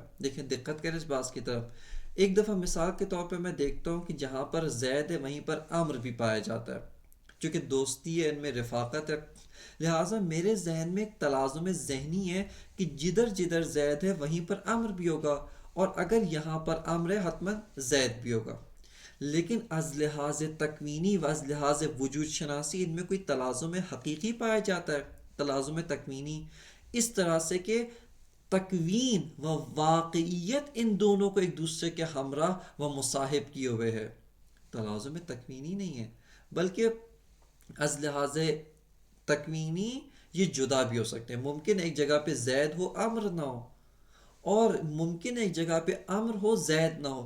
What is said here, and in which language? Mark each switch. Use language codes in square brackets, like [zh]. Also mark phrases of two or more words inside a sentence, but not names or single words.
[ur] دیکھیں دقت کریں اس بات کی طرف. ایک دفعہ مثال کے طور پہ میں دیکھتا ہوں کہ جہاں پر زید ہے وہیں پر امر بھی پایا جاتا ہے. چونکہ دوستی ہے، ان میں رفاقت ہے، لہٰذا میرے ذہن میں ایک تلازم ذہنی ہے کہ جدھر جدھر زید ہے وہیں پر امر بھی ہوگا، اور اگر یہاں پر امر ہے حتماً زید بھی ہوگا. لیکن [fa] از لحاظ تکوینی و از لحاظ وجود شناسی [ur] ان میں کوئی تلازم حقیقی پایا جاتا ہے؟ تلازم تکوینی اس طرح سے کہ تکوین و واقعیت ان دونوں کو ایک دوسرے کے ہمراہ و مصاحب کیے ہوئے ہے. تلازم تکوینی نہیں ہے، بلکہ [fa] از لحاظ تکوینی [ur] یہ جدا بھی ہو سکتے ہیں. ممکن ایک جگہ پہ زید ہو امر نہ ہو، اور ممکن ایک جگہ پہ امر ہو زید نہ ہو.